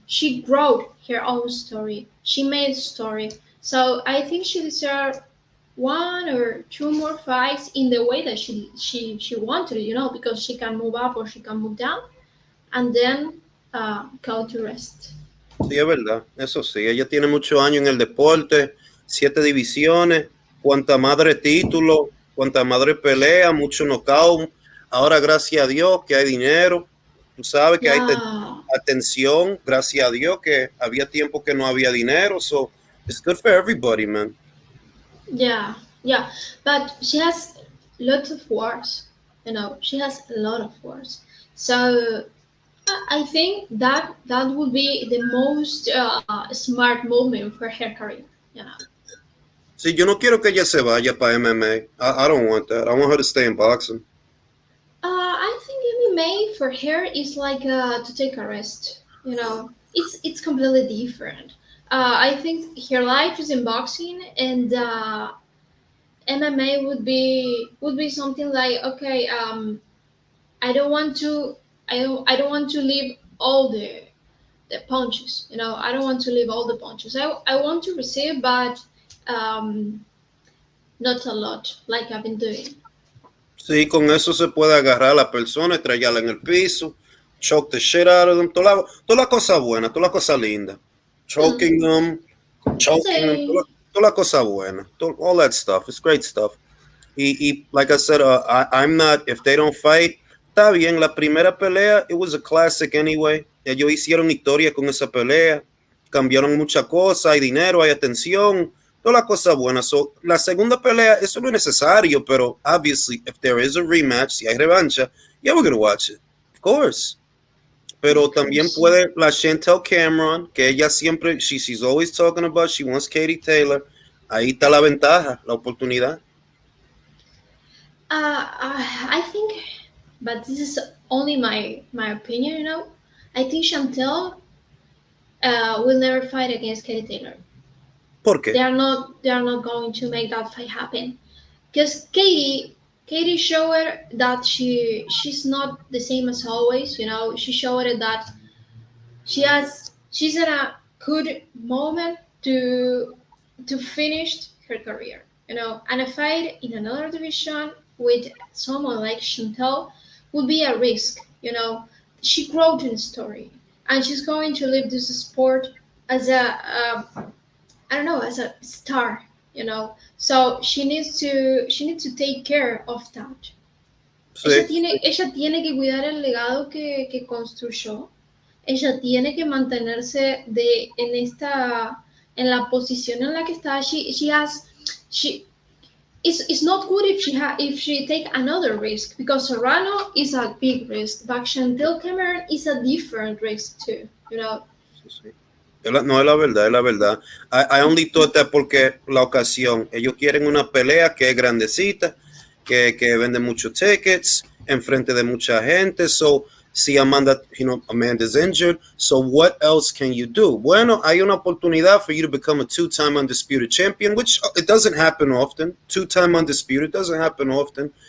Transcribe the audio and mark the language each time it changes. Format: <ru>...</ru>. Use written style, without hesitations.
<en>She wrote her own story. She made a story. So I think she deserves one or two more fights in the way that she wanted, because she can move up or she can move down and then go to rest.</en> <es>Sí, es verdad, eso sí, ella tiene muchos años en el deporte, 7 divisiones, cuanta madre título, cuanta madre pelea, mucho knockout. Ahora, gracias a Dios que hay dinero, tú sabes que hay</es> <en>Yeah.</en> <es>atención, gracias a Dios que había tiempo que no había dinero,</es> <en>so it's good for everybody, man. Yeah, yeah, but she has lots of wars. She has a lot of wars. So I think that would be the most smart moment for her career. You know,</en> <es>Sí, yo no quiero que ella se vaya para MMA.</es> <en>I don't want that. I want her to stay in boxing. I think MMA for her is like to take a rest. It's completely different. I think her life is in boxing, and MMA would be something like, okay, I don't want to I don't want to leave all the punches. I don't want to leave all the punches. I want to receive, but um, not a lot like I've been doing.</en> <es>Sí, con eso se puede agarrar a la persona, estrellarla en el piso,</es> <en>choke the shit out of them,</en> <es>toda la cosa buena, toda la cosa linda. Hmm.</es> <en>Choking them, choking them, Say,</en> <es>toda la cosa buena,</es> <en>all that stuff. It's great stuff. Like I said, I'm not, if they don't fight, está bien.</en> <es>La primera pelea,</es> <en>it was a classic anyway.</en> <es>Ellos hicieron historia con esa pelea, cambiaron muchas cosas, hay dinero, hay atención, todas las cosas buenas.</es> <en>So,</en> <es>la segunda pelea, eso no es necesario, pero</es> <en>obviously, if there is a rematch,</en> <es>si hay revancha,</es> <en>yeah, we're gonna watch it, of course.</en> <es>Pero</es> <en>of</en> <es>también</es> <en>course.</en> <es>puede la Chantel Cameron, que ella siempre,</es> <en>she's always talking about, she wants Katie Taylor.</en> <es>Ahí está la ventaja, la oportunidad.</es> <en>I think, but this is only my opinion. I think Chantel will never fight against Katie Taylor.</en> <es>¿Por</es> <en>They</en> <es>qué?</es> <en>are not they are not going to make that fight happen because Katie showed that she's not the same as always. She showed that she's in a good moment to finish her career. And a fight in another division with someone like Chantel would be a risk. She grew in the story, and she's going to leave this sport as I don't know, as a star. So she needs to take care of that.</en> <es>Sí, ella tiene que cuidar el legado que construyó. Ella tiene que mantenerse en la posición en la que está.</es> <en>She has, she, it's not good if she take another risk because Serrano is a big risk, but Chantel Cameron is a different risk too. You know.</en> <es>sí, sí. No es la verdad, es la verdad.</es> <en>I only thought that</en> <es>porque la ocasión. Ellos quieren una pelea que es grandecita, que vende muchos tickets, enfrente de mucha gente.</es> <en>So,</en> <es>si</es> <en>Amanda, Amanda's injured, so what else can you do?</en> <es>Bueno, hay una oportunidad</es> <en>for you to become a two-time undisputed champion, which it doesn't happen often. Two-time undisputed doesn't happen often.</en>